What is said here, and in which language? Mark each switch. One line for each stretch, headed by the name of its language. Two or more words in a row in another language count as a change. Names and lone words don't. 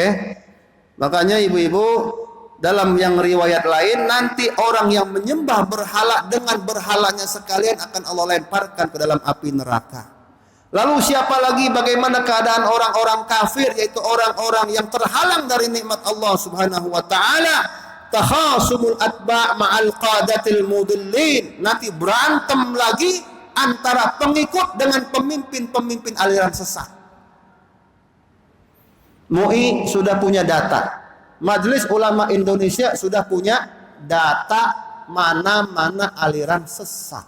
Indonesian: Makanya ibu-ibu, dalam yang riwayat lain, nanti orang yang menyembah berhala dengan berhalanya sekalian akan Allah lemparkan ke dalam api neraka. Lalu siapa lagi, bagaimana keadaan orang-orang kafir, yaitu orang-orang yang terhalang dari nikmat Allah
Arabic: سبحانه وتعالى? تخاصم الأتباع مع القادة المضلين.
Indonesian: Nanti berantem lagi antara pengikut dengan pemimpin-pemimpin aliran sesat. MUI sudah punya data, Majelis Ulama Indonesia sudah punya data mana-mana aliran sesat.